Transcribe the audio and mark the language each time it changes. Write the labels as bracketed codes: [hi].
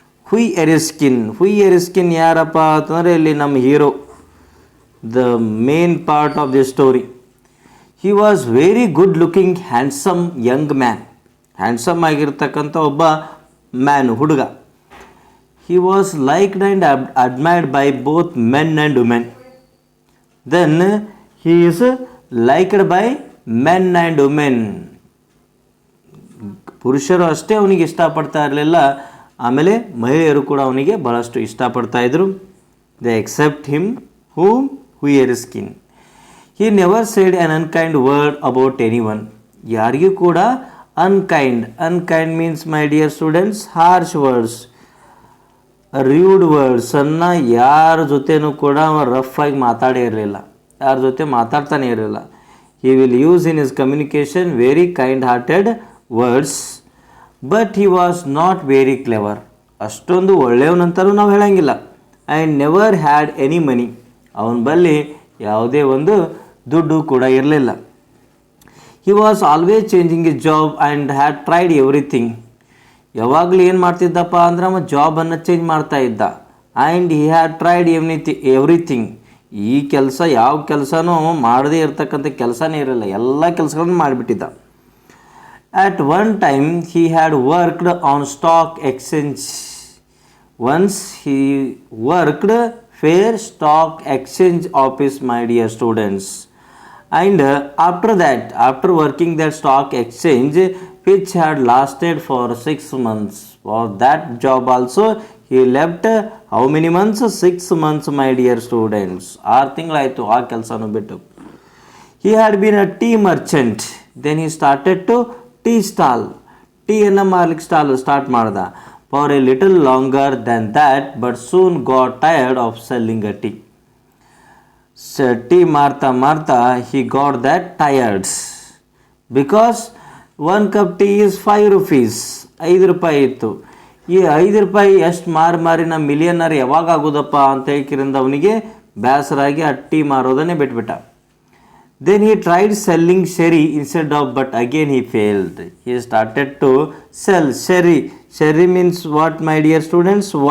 [en] ಹುಯ್ ಎರಿಸ್ಕಿನ್ [kn] ಯಾರಪ್ಪ ಅಂತಂದರೆ ಇಲ್ಲಿ ನಮ್ಮ hero, [en] The main part of the story. He was very good looking handsome young man. [kn] Handsome ಆಗಿರ್ತಕ್ಕಂಥ ಒಬ್ಬ ಮ್ಯಾನ್, ಹುಡುಗ. [en] He was liked and admired by both men and women. Then he is liked by men and women. [kn] ಪುರುಷರು ಅಷ್ಟೇ ಅವನಿಗೆ ಇಷ್ಟಪಡ್ತಾ ಇರಲಿಲ್ಲ, ಆಮೇಲೆ ಮಹಿಳೆಯರು ಕೂಡ ಅವನಿಗೆ ಬಹಳಷ್ಟು ಇಷ್ಟಪಡ್ತಾ ಇದ್ರು. [en] They accept him, Hui Erskine. He never said an unkind word about anyone. [kn] ಯಾರಿಗೂ ಕೂಡ [en] unkind means, my dear students, harsh words, rude words [kn] ಅನ್ನು ಯಾರ ಜೊತೆನೂ ಕೂಡ ರಫ್ ಆಗಿ ಮಾತಾಡೇ ಇರಲಿಲ್ಲ, ಯಾರ ಜೊತೆ ಮಾತಾಡ್ತಾನೆ ಇರಲಿಲ್ಲ. [en] He will use in his communication very kind-hearted words, but he was not very clever. [kn] ಅಷ್ಟೊಂದು ಒಳ್ಳೆಯವನಂತಲೂ ನಾವು ಹೇಳಂಗಿಲ್ಲ. [en] And never had any money. [kn] ಅವನ ಬಳಿ ಯಾವುದೇ ಒಂದು ದುಡ್ಡು ಕೂಡ ಇರಲಿಲ್ಲ. [en] He was always changing his job and had tried everything. [kn] ಯಾವಾಗಲೂ ಏನು ಮಾಡ್ತಿದ್ದಪ್ಪ ಅಂದ್ರೆ ಅವ ಜಾಬನ್ನು ಚೇಂಜ್ ಮಾಡ್ತಾ ಇದ್ದ. [en] And he had tried everything. [kn] ಈ ಕೆಲಸ ಯಾವ ಕೆಲಸನೂ ಮಾಡದೇ ಇರತಕ್ಕಂಥ ಕೆಲಸನೇ ಇರಲ್ಲ, ಎಲ್ಲ ಕೆಲಸಗಳನ್ನು ಮಾಡಿಬಿಟ್ಟಿದ್ದ. [en] At one time he had worked on stock exchange. Once he worked for stock exchange office, my dear students. And after that, after working that stock exchange, which had lasted for 6 months, for that job also he left how many months? 6 months, my dear students. [kn] 6 ತಿಂಗಳಾಯಿತು ಆ ಕೆಲಸನೂ ಬಿಟ್ಟು. [en] He had been a tea merchant. Then he started to tea stall. [kn] ಟೀಯನ್ನು ಮಾರ್ಲಿಕ್ಕೆ start ಮಾಡ್ದ. [en] For a little longer than that, but soon got tired of selling a tea. [kn] Tea ಮಾರ್ತಾ [en] he got that tired, because 1 cup tea is 5 rupees. [kn] 5 ರೂಪಾಯಿ ಇತ್ತು. ಈ 5 ರೂಪಾಯಿ ಎಷ್ಟು ಮಾರಿ ನಮ್ಮ ಮಿಲಿಯನರ್ ಯಾವಾಗ ಆಗೋದಪ್ಪ ಅಂತ ಹೇಳ್ಕಿರಿಂದ ಅವನಿಗೆ ಬೇಸರಾಗಿ ಆ tea ಮಾರೋದನ್ನೇ ಬಿಟ್ಬಿಟ್ಟ. [en] Then he tried selling sherry instead of, but again he failed. He started to sell sherry. Sherry means what, my dear students?